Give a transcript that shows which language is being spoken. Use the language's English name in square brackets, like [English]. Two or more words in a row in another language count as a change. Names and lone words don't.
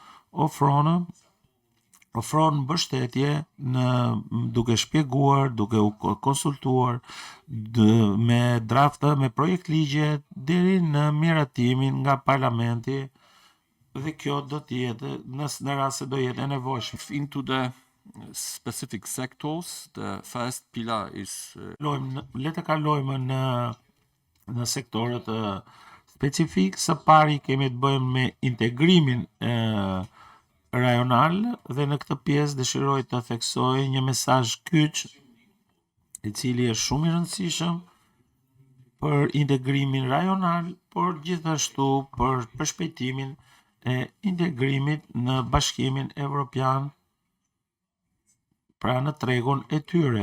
[Albanian] ofron mbështetje duke shpjeguar, duke u konsultuar me drafta, me projekt ligje deri në miratimin nga parlamenti dhe kjo do të jetë në rast se do jetë e nevojshme. [English] Into the specific sectors, the first pillar is [Albanian] le të kalojmë në sektorët specifik. Së pari kemi të bëjmë me integrimin rajonal dhe në këtë pjesë dëshiroj të theksoj një mesazh kyç i cili është shumë i rëndësishëm për integrimin rajonal, por gjithashtu për përshpejtimin e integrimit në Bashkimin Evropian, pra në tregun e tyre.